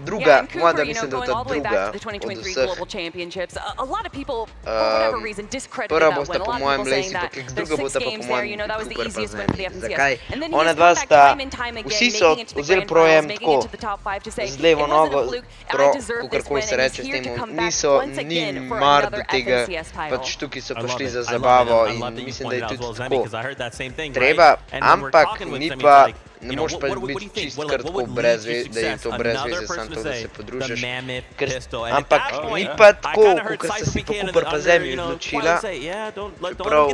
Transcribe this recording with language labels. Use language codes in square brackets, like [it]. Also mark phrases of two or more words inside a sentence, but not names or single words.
[en] Yeah, and Cooper, you know, going all the way back to the 2023 Global Championships, a lot of people, for whatever reason, discredited that win. A lot of people saying that there's 6 games there, you know, that was the easiest win for the FNCS. And then he's come back time and time again, making it to the grand finals, making it to the top 5 to say, it wasn't a fluke, I deserve this win, and he's here to come back once again for another FNCS title. [sl] Pač tukaj so prišli za zabavo in mislim, da je tudi tako. Treba, ampak ni pa, ne moš pa biti čist kar tako brez veze, da je to brez veze, samo to, da se podružiš. Ampak ni pa tako, kot sta si pa Cooper pa Zemi odločila, čeprav,